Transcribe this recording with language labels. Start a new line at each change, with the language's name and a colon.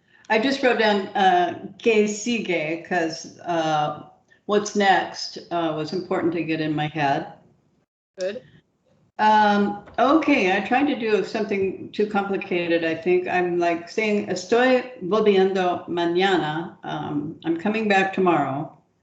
English: I just wrote down
Spanish: que sigue
English: because what's next was important to get in my head. Good. Okay, I tried to do something too complicated, I think. I'm like saying,
Spanish: estoy volviendo mañana.
English: I'm coming back tomorrow.